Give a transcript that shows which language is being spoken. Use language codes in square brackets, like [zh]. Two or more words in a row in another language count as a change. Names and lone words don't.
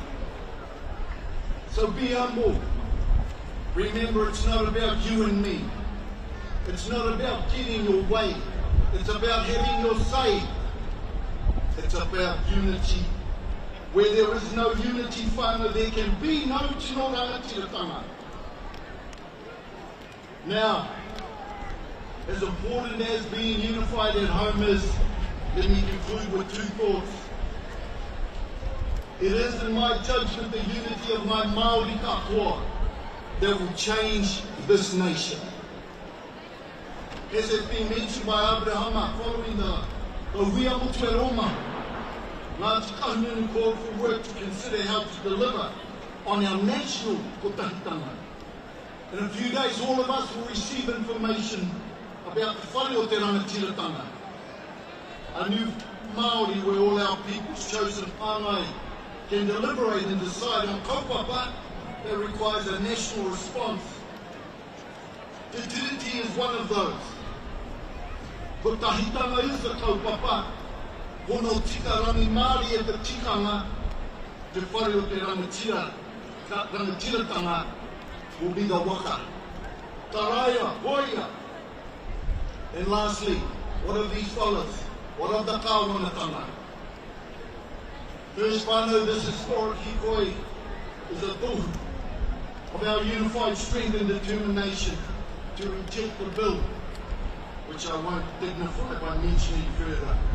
[en] So be humble. Remember, it's not about you and me. It's not about getting your way. It's about having your say. It's about unity. Where there is no unity, whānau, there can be no [mi] tinoranga tiratanga. [en] Now, as important as being unified at home is, let me conclude with two thoughts. It is, in my judgment, the unity of my [mi] Māori katoa [en] that will change this nation. As has been mentioned by Abrahama, following the Huia Motu e Roma, Ngāti Kahungunu called for work to consider how to deliver on our national kotahitanga. In a few days, all of us will receive information about the [mi] whare o te rangatiratanga. [en] A new Māori where all our people's chosen whāngai can deliberate and decide on kaupapa that requires a national response. Te Tiriti is one of those. Kotahitanga is the kaupapa. [mi] Hono tika rangi Māori e te tikanga, te whare o te rangatiratanga [en] will be the [mi] waka. Taraya, hoia. [en] And lastly, what of these fellas? What of the kawanatanga? First, whānau, this historic Hikoi is a tohu of our unified strength and determination to reject the bill, which I won't dignify by mentioning further.